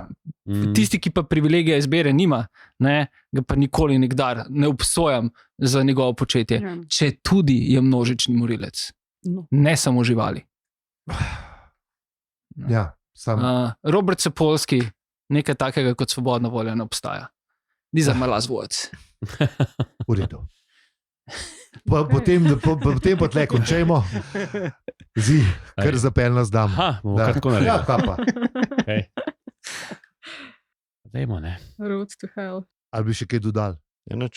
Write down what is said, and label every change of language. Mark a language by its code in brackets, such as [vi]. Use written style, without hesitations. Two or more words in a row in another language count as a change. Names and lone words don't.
[sl] Tisti, ki pa privilegija izbere nima, ga pa nikoli nikdar ne obsojam za njegovo početje, če tudi je množični morilec. Ne samo živali. Ja, sam. Robert Sapolsky, nekaj takega kot svobodna volja ne obstaja. [en] These are my last words. [sl] V redu. Potem pa tle končajmo. Kar zapel nas dam. Aha, bomo kar tako naredili. Ja, kaj pa. Okay. Dajmo, ne. [en] Road to hell. [sl] Ali bi še kaj dodal? Enač,